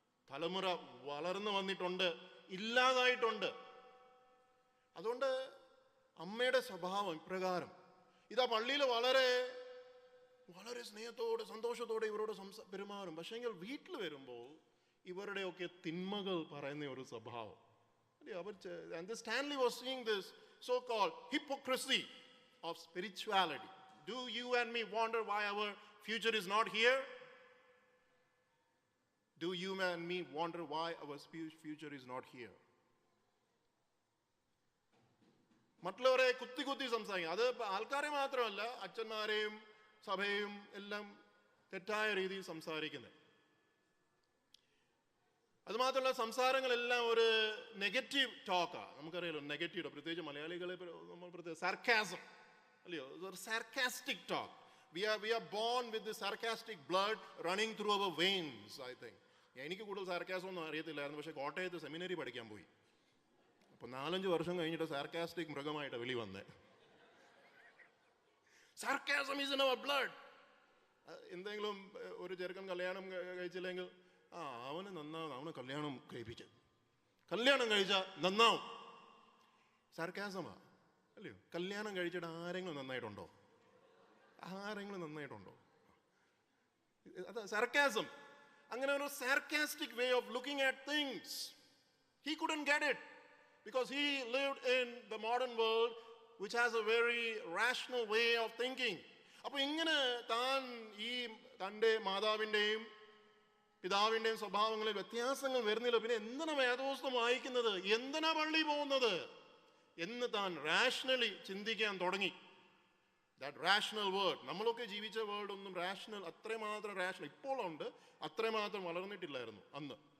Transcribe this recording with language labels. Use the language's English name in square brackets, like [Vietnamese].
[Malayalam] തലമുറ വളർന്നു വന്നിട്ടുണ്ട്, ഇല്ലാതായിട്ടുണ്ട്. അതുകൊണ്ട് അമ്മയുടെ സ്വഭാവം ഇപ്രകാരം. ഇതാ പള്ളിയിൽ വളരെ വളരെ സ്നേഹത്തോടെ സന്തോഷത്തോടെ ഇവരോട് പെരുമാറും. പക്ഷേങ്കിൽ വീട്ടിൽ വരുമ്പോൾ ഇവരുടെയൊക്കെ തിന്മകൾ പറയുന്ന ഒരു സ്വഭാവം. [English] And Stanley was seeing this so-called hypocrisy of spirituality. Do you and me wonder why our future is not here? Do you and me wonder why our future is not here? [Malayalam] മറ്റുള്ളവരെ കുത്തി കുത്തി സംസാരിക്കും. അത് ആൾക്കാരെ മാത്രമല്ല, അച്ഛന്മാരെയും സഭയും എല്ലാം തെറ്റായ രീതിയിൽ സംസാരിക്കുന്നത്. അതുമാത്രമല്ല, സംസാരങ്ങളെല്ലാം ഒരു നെഗറ്റീവ് ടോക്കാണ്. നമുക്കറിയാലോ നെഗറ്റീവ്, പ്രത്യേകിച്ച് മലയാളികളെ നമ്മൾ പ്രത്യേകിച്ച് സർക്കാസം, അല്ലയോ, sarcastic talk. [English] We are born with the sarcastic blood running through our veins, I think. [Malayalam] എനിക്ക് കൂടുതൽ സാർക്കാസം ഒന്നും അറിയത്തില്ലായിരുന്നു. പക്ഷേ കോട്ടയത്ത് സെമിനറി പഠിക്കാൻ പോയി. അപ്പോൾ 4-5 വർഷം കഴിഞ്ഞിട്ട് സാർക്കാസ്റ്റിക് മൃഗമായിട്ട് വെളി വന്നേ. [English] Sarcasm is in our blood. [Malayalam] എന്തെങ്കിലും ഒരു ചെറുക്കൻ കല്യാണം കഴിച്ചില്ലെങ്കിൽ അവന് നന്നാവും, അവന് കല്യാണം കഴിപ്പിച്ച്, കല്യാണം കഴിച്ചാൽ നന്നാവും. സർക്കാസമാ, അല്ലയോ? കല്യാണം കഴിച്ചിട്ട് ആരെങ്കിലും നന്നായിട്ടുണ്ടോ? ആരെങ്കിലും നന്നായിട്ടുണ്ടോ? അത് സർക്കാസം. അങ്ങനെ ഒരു [English] sarcastic way of looking at things. He couldn't get it because he lived in the modern world which has a very rational way of thinking. [Malayalam] അപ്പോൾ ഇങ്ങനെ താൻ ഈ തൻ്റെ മാതാവിൻ്റെയും പിതാവിൻ്റെയും സ്വഭാവങ്ങളിൽ വ്യത്യാസങ്ങൾ വരുന്നില്ല, പിന്നെ എന്തിനാ വേദപുസ്തകം വായിക്കുന്നത്, എന്തിനാ പള്ളി പോകുന്നത് എന്ന് താൻ റാഷണലി ചിന്തിക്കാൻ തുടങ്ങി. [English] that rational world, [Malayalam] നമ്മളൊക്കെ ജീവിച്ച വേൾഡ് ഒന്നും റാഷണൽ, അത്രമാത്രം റാഷണൽ ഇപ്പോഴുണ്ട്, അത്രമാത്രം വളർന്നിട്ടില്ലായിരുന്നു അന്ന്.